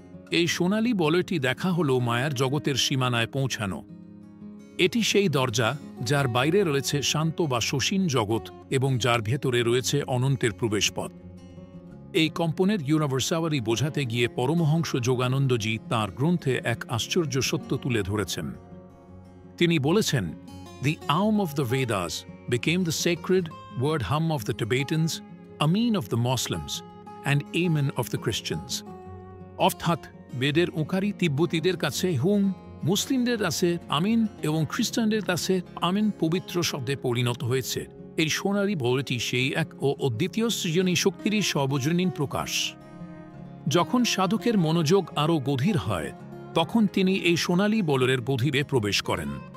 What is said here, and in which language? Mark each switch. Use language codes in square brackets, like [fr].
[bn] এই সোনালী বলয়টি দেখা হল মায়ার জগতের সীমানায় পৌঁছানো। এটি সেই দরজা যার বাইরে রয়েছে শান্ত বা সসীম জগৎ এবং যার ভেতরে রয়েছে অনন্তের প্রবেশপথ। এই কম্পনের ইউনিভার্সালিটি বোঝাতে গিয়ে পরমহংস যোগানন্দজি তাঁর গ্রন্থে এক আশ্চর্য সত্য তুলে ধরেছেন। তিনি বলেছেন, [en] "The Aum of the Vedas became the sacred word hum of the Tibetans, Amin of the Muslims, and Amen of the Christians." [bn] অর্থাৎ বেদের ওঁকারি তিব্বতীদের কাছে হুম, মুসলিমদের কাছে আমিন এবং খ্রিস্টানদের কাছে আমিন পবিত্র শব্দে পরিণত হয়েছে। এই সোনালী বলটি সেই এক ও অদ্বিতীয় সৃজনী শক্তিরই সর্বজনীন প্রকাশ। যখন সাধকের মনোযোগ আরও গভীর হয়, তখন তিনি এই সোনালী বলয়ের গভীরে প্রবেশ করেন।